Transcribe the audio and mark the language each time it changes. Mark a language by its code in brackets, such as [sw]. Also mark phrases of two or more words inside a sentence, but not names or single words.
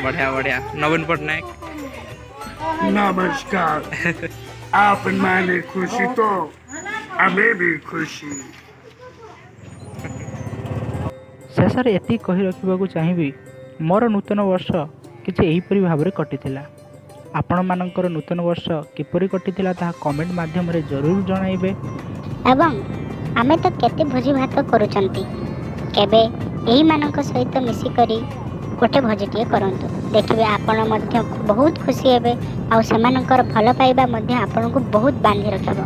[hi] बढ़िया बढ़िया नवीन पटनायक नमस्कार आप माने खुशी तो हमें भी खुशी। [or] ଶେଷରେ ଏତିକି କହି ରଖିବାକୁ ଚାହିଁବି ମୋର ନୂତନ ବର୍ଷ କିଛି ଏହିପରି ଭାବରେ କଟିଥିଲା। ଆପଣମାନଙ୍କର ନୂତନ ବର୍ଷ କିପରି କଟିଥିଲା ତାହା କମେଣ୍ଟ ମାଧ୍ୟମରେ ଜରୁର ଜଣାଇବେ। ଏବଂ ଆମେ ତ କେତେ ଭୋଜି ଭାତ କରୁଛନ୍ତି, କେବେ ଏହିମାନଙ୍କ ସହିତ ମିଶିକରି ଗୋଟେ ଭୋଜିଟିଏ କରନ୍ତୁ, ଦେଖିବେ ଆପଣ ମଧ୍ୟ ବହୁତ ଖୁସି ହେବେ ଆଉ ସେମାନଙ୍କର ଭଲ ପାଇବା ମଧ୍ୟ ଆପଣଙ୍କୁ ବହୁତ ବାନ୍ଧି ରଖିବ।